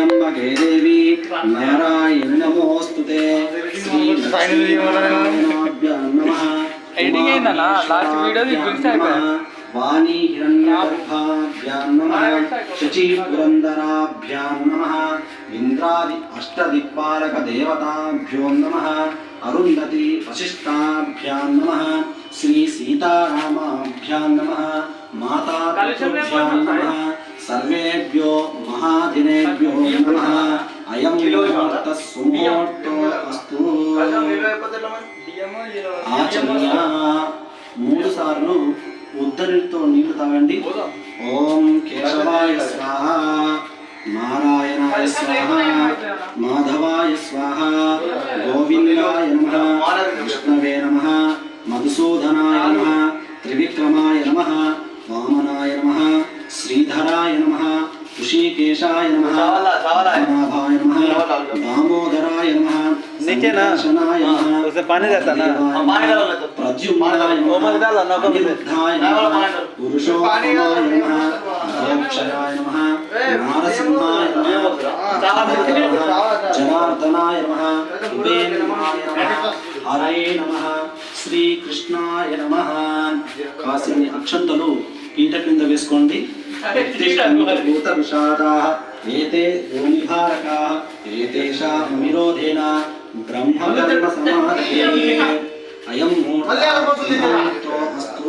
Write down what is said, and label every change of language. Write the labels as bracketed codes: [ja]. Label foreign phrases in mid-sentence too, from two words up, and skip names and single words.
[sa] सर्वतोमुखाग्रे देवी नारायण नमोस्तुते श्री नमः [te] एडिटिंग అయిందన్న [en] last video [te] గురించి అయిపోయింది [sa] वाणी हिरण्यगर्भाभ्यां नमः शची पुरंदराभ्यां नमः इंद्रादि अष्टदिक्पालक देवताभ्यो नमः अरुंधति वशिष्ठाभ्यां नमः श्री सीतारामाभ्यां नमः माता पितृभ्यां नमः सर्वेभ्यो महादिनेभ्यो नमः अयं मुहूर्तः सुमुहूर्तो अस्तु आचमनीय [te] मूడు సార్లు ఉద్దరితో నీళ్లు తాగండి. [sa] ఓం కేశవాయ స్వాహ, నారాయణాయ స్వాహ, మాధవాయ స్వాహ, గోవిందాయ నమః, విష్ణవే నమః, మధుసూదనాయ నమః, త్రివిక్రమాయ నమః, వామనాయ నమః, శ్రీధరాయ నమః, ऋषिकेशाय नमः, नाभाय नमः, दामोदराय नमः, संकर्षणाय नमः, [hi] उसमें पानी रहता ना, [sa] प्रद्युम्नाय नमः, अनिरुद्धाय नमः, पुरुषोत्तमाय नमः, अक्षयाय नमः, नारसिंहाय नमः, जनार्दनाय नमः, उपेन्द्राय नमः, हरे नमः, श्री कृष्णाय नमः. [te] కాసిని అక్షంతలు పీట కింద వేసుకోండి. [sa] భూత విషాదాః ఏతే భూమిభారకాః ఏతేషాం విరోధేన బ్రహ్మకర్మ సమాధయే అయం మూర్తో అస్తు.